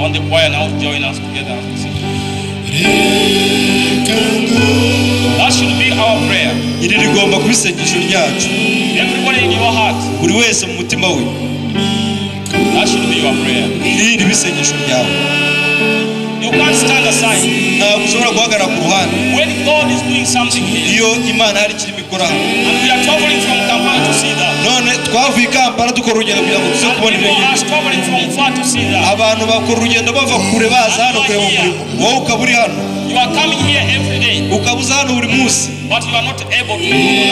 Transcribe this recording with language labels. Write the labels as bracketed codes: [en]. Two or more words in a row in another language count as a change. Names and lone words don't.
[en] choir now join us together. That should be our prayer. [rw] iri rigomba kuba isengesho ryacu. [en] Everybody in your heart. [rw] buri wese mu mutima we. [en] That should be your prayer. [rw] iri ribe isengesho ryawe. [en] You can't stand aside. [rw] ntabwo ushobora guhagarara ku ruhande. [en] When God is doing something here, [rw] iyo imana hari ikirimo ikora hano. [en] and we are traveling from Kampala to see that, [rw] none twavuye i Kampala dukora urugendo kugira ngo tuze [en] and [rw] kubona [en] people [rw] ibyo. [en] are traveling from far to see that. [rw] abantu bakora urugendo bava kure baza hano kureba umurimo. wowe ukaba uri hano. [en] You are coming here every day, [rw] ukaba uza hano buri munsi. [en] but you are not able to recognize.